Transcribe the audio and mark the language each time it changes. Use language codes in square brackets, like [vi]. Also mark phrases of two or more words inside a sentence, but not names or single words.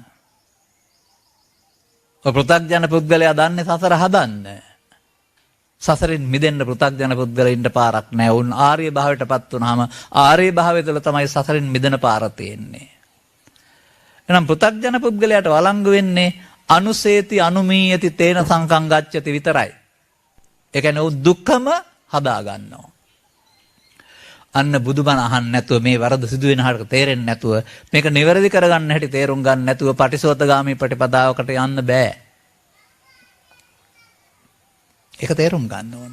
[si] ඔය පෘථග්ජන පුද්ගලයා දන්නේ සසර හදන්න. සසරින් මිදෙන්න පෘථග්ජන පුද්ගලයින්ට පාරක් නැහැ. උන් ආර්ය භාවයටපත් වුනහම ආර්ය භාවය තුළ තමයි සසරින් මිදෙන පාර තියෙන්නේ. එහෙනම් පෘථග්ජන පුද්ගලයාට වළංගු වෙන්නේ [pi] අනුසේති අනුමීයති තේන සංකං ගච්ඡති [si] විතරයි. ඒ කියන්නේ උ දුක්ඛම හදා ගන්නවා. අන්න බුදුබණ අහන්න නැතුව මේ වරද සිදු වෙන හැට තේරෙන්නේ නැතුව මේක නිවැරදි කරගන්න හැටි තේරුම් ගන්න නැතුව පටිසෝතගාමී ප්‍රතිපදාවකට යන්න බෑ. ඒක තේරුම් ගන්න ඕන.